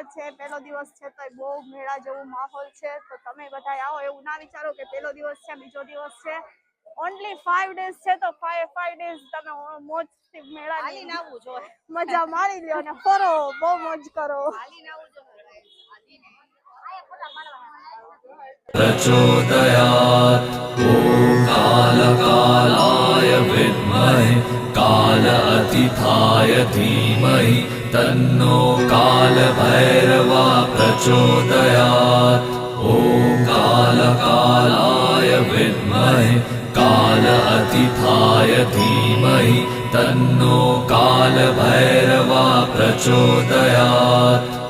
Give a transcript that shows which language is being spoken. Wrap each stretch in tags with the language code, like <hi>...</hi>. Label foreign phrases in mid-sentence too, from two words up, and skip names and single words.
<gu>છે પહેલો દિવસ છે તો બહુ મેળા જેવું માહોલ છે તો તમે બધા આવો એવું ના વિચારો કે પહેલો દિવસ છે બીજો દિવસ છે</gu> <en>only 5 days</en> <gu>છે તો 5 ડેઝ તમે મોજથી મેળા હાલીને આવવું જોઈએ મજા મારી લ્યો અને ફરો બહુ મોજ કરો હાલીને આવવું જોઈએ હાલીને આયા ફોટા મારવા</gu> <sa>प्रचोदयात् ॐ कालकालाय विद्महे कालातीताय धीमहि तन्नो कालभैरवा प्रचोदयात् ॐ कालकालाय विद्महे कालातीताय धीमहि तन्नो कालभैरवा प्रचोदयात्</sa>